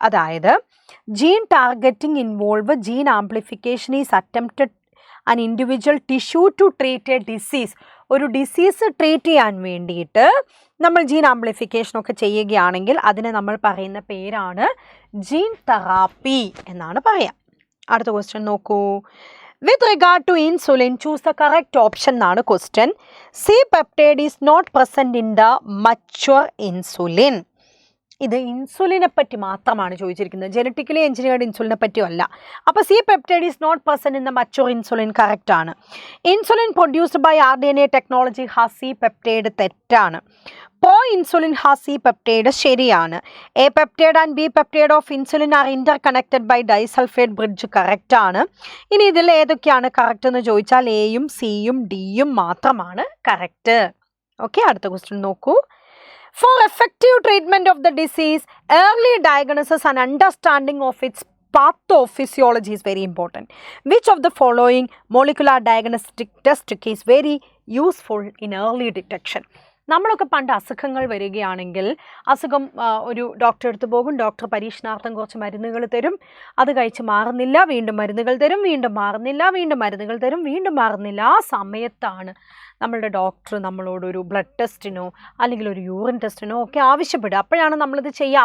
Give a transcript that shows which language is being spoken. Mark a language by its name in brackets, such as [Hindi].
[English] അതായത് gene targeting involve gene amplification is attempted an individual tissue to treat a disease. [Malayalam] ഒരു disease treat ചെയ്യാൻ വേണ്ടിയിട്ട് നമ്മൾ gene ആംപ്ലിഫിക്കേഷനൊക്കെ ചെയ്യുകയാണെങ്കിൽ അതിനെ നമ്മൾ പറയുന്ന പേരാണ് ജീൻ തെറാപ്പി എന്നാണ് പറയാം. അടുത്ത ക്വസ്റ്റ്യൻ നോക്കൂ. [English] With regard to insulin, choose the correct option [Malayalam] എന്നാണ് question. [English] C peptide is not present in the mature insulin. [Malayalam] ഇത് ഇൻസുലിനെ പറ്റി മാത്രമാണ് ചോദിച്ചിരിക്കുന്നത്, ജനറ്റിക്കലി എഞ്ചിനീയർഡ് ഇൻസുലിനെ പറ്റിയല്ല. [English] അപ്പോൾ C peptide is not present in the mature insulin [Malayalam] correct ആണ്. [English] insulin produced by RNA technology has C peptide [Malayalam] തെറ്റാണ്. [English] proinsulin has C peptide [Malayalam] ശരിയാണ്. [English] A peptide and B peptide of insulin are interconnected by disulphide bridge correct ആണ്. [Malayalam] ഇനി ഇതിൽ ഏതൊക്കെയാണ് correct എന്ന് ചോദിച്ചാൽ എയും സിയും ഡിയും മാത്രമാണ് കറക്റ്റ്. ഓക്കെ, അടുത്ത ക്വസ്റ്റ്യൻ നോക്കൂ. [English] For effective treatment of the disease, early diagnosis and understanding of its pathophysiology is very important. Which of the following molecular diagnostic test is very useful in early detection? [Malayalam] നമ്മളൊക്കെ പണ്ട് അസുഖങ്ങൾ വരികയാണെങ്കിൽ അസുഖം ഒരു ഡോക്ടറെ അടുത്ത് പോകും, ഡോക്ടർ പരീക്ഷണാർത്ഥം കുറച്ച് മരുന്നുകൾ തരും, അത് കഴിച്ച് മാറുന്നില്ല, വീണ്ടും മരുന്നുകൾ തരും, വീണ്ടും മാറുന്നില്ല, വീണ്ടും മരുന്നുകൾ തരും, വീണ്ടും മാറുന്നില്ല. ആ സമയത്താണ് നമ്മളുടെ ഡോക്ടർ നമ്മളോടൊരു ബ്ലഡ് ടെസ്റ്റിനോ അല്ലെങ്കിൽ ഒരു യൂറിൻ ടെസ്റ്റിനോ ഒക്കെ ആവശ്യപ്പെടുക. അപ്പോഴാണ് നമ്മളിത് ചെയ്യുക.